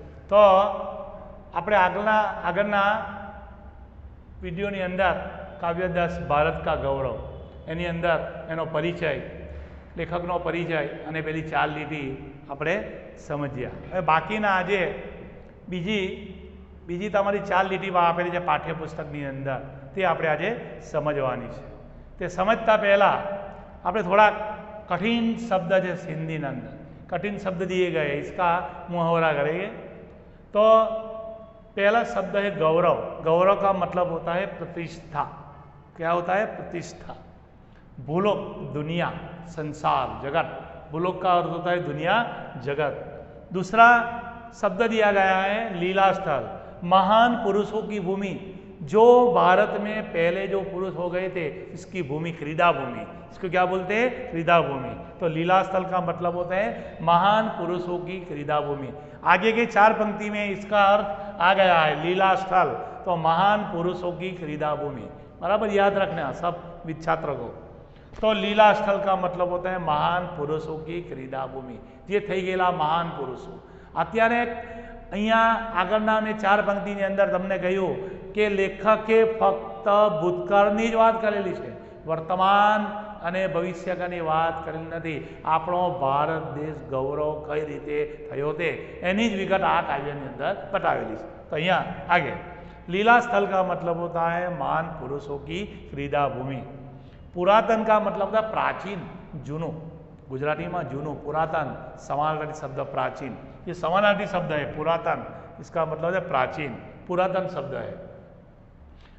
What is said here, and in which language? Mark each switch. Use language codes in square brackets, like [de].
[gu] તો આપણે આગળના વિડીયોની અંદર કાવ્યદાસ ભારત કા ગૌરવ એની અંદર એનો પરિચય, લેખકનો પરિચય અને પેલી 4 લીટી આપણે સમજ્યા। હવે બાકીના આજે બીજી તમારી 4 લીટીમાં આપેલી છે પાઠ્યપુસ્તકની અંદર, તે આપણે આજે સમજવાની છે। તે સમજતા પહેલાં આપણે [hi] थोड़ा कठिन शब्द है हिंदी अंदर, कठिन शब्द दिए गए, इसका मुहावरा करेंगे। तो पहला शब्द है गौरव। गौरव का मतलब होता है प्रतिष्ठा। क्या होता है? प्रतिष्ठा। भूलोक, दुनिया, संसार, जगत। भूलोक का अर्थ होता है दुनिया, जगत। दूसरा शब्द दिया गया है लीला स्थल, महान पुरुषों की भूमि। जो भारत में पहले जो पुरुष हो गए थे, इसकी भूमि क्रीड़ा भूमि, इसको क्या बोलते हैं? क्रीड़ा भूमि। तो लीला स्थल का मतलब होता है महान पुरुषों की क्रीड़ा भूमि। आगे के 4 पंक्ति में इसका अर्थ आ गया है लीला स्थल, तो महान पुरुषों की क्रीड़ा भूमि। बराबर याद रखना सब छात्रों को। तो लीला स्थल का मतलब होता है महान पुरुषों की क्रीड़ा भूमि। ये थी गયેલા महान पुरुषों। [gu] અત્યારે અહીંયા આગળના મેં 4 પંક્તિની અંદર તમને કહ્યું કે લેખકે ફક્ત ભૂતકાળની જ વાત કરેલી છે, વર્તમાન અને ભવિષ્યકાળની વાત કરેલી નથી। આપણો ભારત દેશ ગૌરવ કઈ રીતે થયો તે એની જ વિગત આ કાવ્યની અંદર બતાવેલી છે। તો અહીંયા આગે [hi] लीला स्थल का मतलब होता है महान पुरुषों की क्रीड़ा भूमि। पुरातन का मतलब होता है प्राचीन, जूनो। गुजराती में जूनो, पुरातन, समानार्थी शब्द प्राचीन। ये समानार्थी शब्द है पुरातन, इसका मतलब है प्राचीन, पुरातन शब्द है।